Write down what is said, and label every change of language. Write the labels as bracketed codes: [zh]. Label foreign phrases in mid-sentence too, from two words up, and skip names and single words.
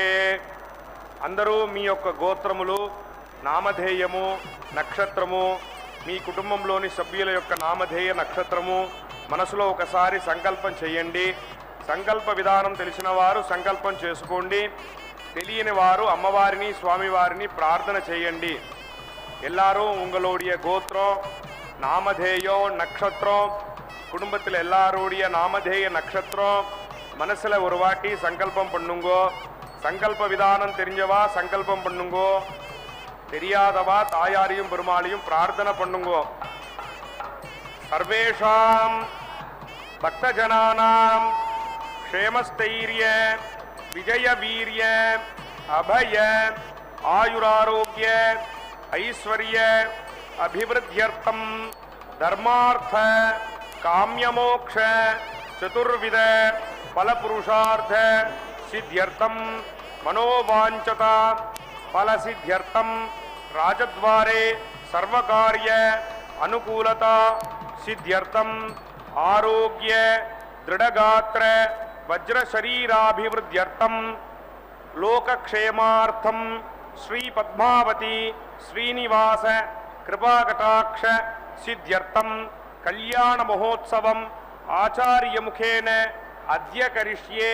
[te] అందరూ మీ యొక్క గోత్రములు, నామధేయము, నక్షత్రము, మీ కుటుంబంలోని సభ్యుల యొక్క నామధేయ నక్షత్రము మనసులో ఒకసారి సంకల్పం చేయండి. సంకల్ప విధానం తెలిసిన వారు సంకల్పం చేసుకోండి. తెలియని వారు అమ్మవారిని స్వామివారిని ప్రార్థన చేయండి. [ta] எல்லாரும் உங்களுடைய கோத்திரம், நாமதேயம், நட்சத்திரம், குடும்பத்தில் எல்லாருடைய நாமதேய நட்சத்திரம் மனசில் ஒரு வாட்டி சங்கல்பம் பண்ணுங்கோ. சங்கல்ப விதானம் தெரிஞ்சவா சங்கல்பம் பண்ணுங்கோ. தெரியாதவா தாயாரையும் பெருமாளையும் பிரார்த்தனை பண்ணுங்கோ. [sa] சர்வேஷாம் பக்தஜனானாம் க்ஷேமஸ்தைரிய விஜய வீரிய அபய ஆயுராரோக்கிய ఐశ్వర్య అభివృద్ధ్యర్థం ధర్మార్థ కామ్యమోక్ష చతుర్విధ ఫలపురుషార్థ సిద్ధ్యర్థం మనోవాంఛత ఫలసిద్ధ్యర్థం రాజద్వారే సర్వకార్య అనుకూలత సిద్ధ్యర్థం ఆరోగ్య దృఢగాత్ర వజ్రశరీరాభివృద్ధ్యర్థం లోకక్షేమార్థం శ్రీ పద్మావతి శ్రీనివాస కృపాకటాక్ష సిద్ధ్యర్థం కళ్యాణ మహోత్సవం ఆచార్యముఖేన అద్య కరిష్యే.